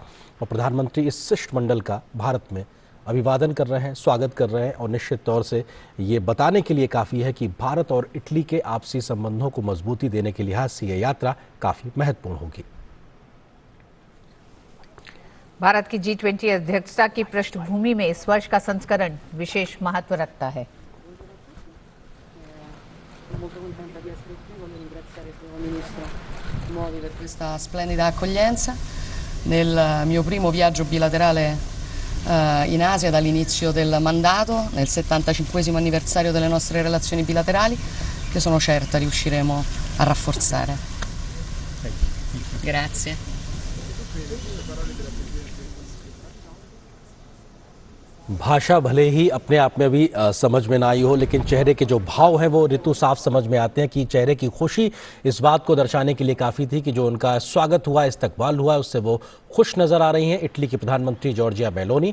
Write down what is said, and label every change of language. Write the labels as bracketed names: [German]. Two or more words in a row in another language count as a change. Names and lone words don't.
[Hindi] और प्रधानमंत्री इस शिष्टमंडल का भारत में अभिवादन कर रहे हैं, स्वागत कर रहे हैं और निश्चित तौर से ये बताने के लिए काफ़ी है कि भारत और इटली के आपसी संबंधों को मजबूती देने के लिहाज से ये यात्रा काफ़ी महत्वपूर्ण होगी। भारत की G20 अध्यक्षता की पृष्ठभूमि में इस वर्ष का संस्करण विशेष महत्व रखता है। [Italian] Per questa splendida accoglienza nel mio primo viaggio bilaterale in Asia dall'inizio del mandato, nel 75° anniversario delle nostre relazioni bilaterali, che sono certa riusciremo a rafforzare. Grazie. [Hindi] भाषा भले ही अपने आप में भी समझ में ना आई हो, लेकिन चेहरे के जो भाव हैं वो ऋतु साफ समझ में आते हैं कि चेहरे की खुशी इस बात को दर्शाने के लिए काफ़ी थी कि जो उनका स्वागत हुआ, इस्तकबाल हुआ, उससे वो खुश नज़र आ रही हैं इटली की प्रधानमंत्री जॉर्जिया मेलोनी।